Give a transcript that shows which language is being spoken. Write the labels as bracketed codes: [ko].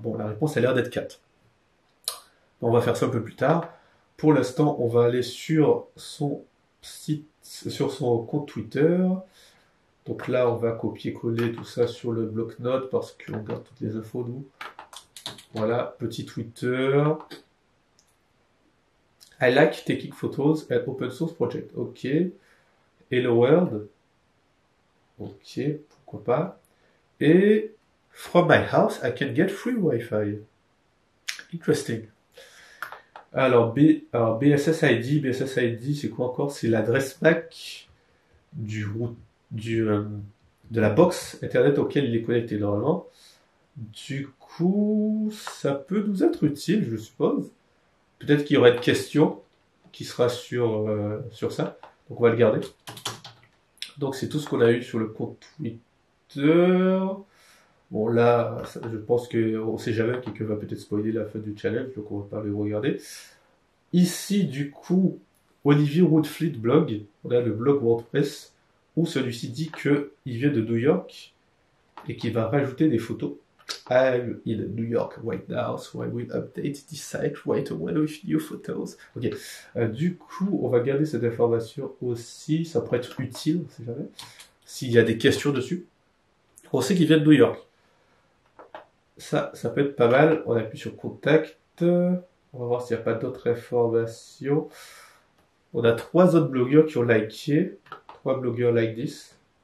[fr] Bon, la réponse a l'air d'être 4. On va faire ça un peu plus tard. Pour l'instant, on va aller sur son site, sur son compte Twitter. Donc là, on va copier-coller tout ça sur le bloc-notes parce qu'on garde toutes les infos, nous. Voilà, petit Twitter. [en] I like taking photos and open source project. Ok. Hello World. [fr] Ok, pourquoi pas. Et [en] from my house, I can get free Wi-Fi. Interesting. [fr] Alors BSSID, c'est quoi encore? C'est l'adresse MAC du, du, euh, de la box Internet auquel il est connecté normalement. Du coup, ça peut nous être utile, je suppose. Peut-être qu'il y aurait une question qui sera sur ça. Donc on va le garder. Donc c'est tout ce qu'on a eu sur le compte Twitter. Bon là, je pense qu'on sait jamais, quelqu'un va peut-être spoiler la fin du challenge, donc on va pas le regarder. Ici, du coup, Olivier Woodfleet blog, on a le blog WordPress, où celui-ci dit qu'il vient de New York et qu'il va rajouter des photos. [en] I'm in New York right now, so I will update this site right away with new photos. [fr] Ok. Du coup, on va garder cette information aussi. Ça pourrait être utile, on sait jamais. S'il y a des questions dessus. On sait qu'il vient de New York. Ça peut être pas mal. On appuie sur Contact. On va voir s'il n'y a pas d'autres informations. On a 3 autres blogueurs qui ont liké. 3 blogueurs [en] like this.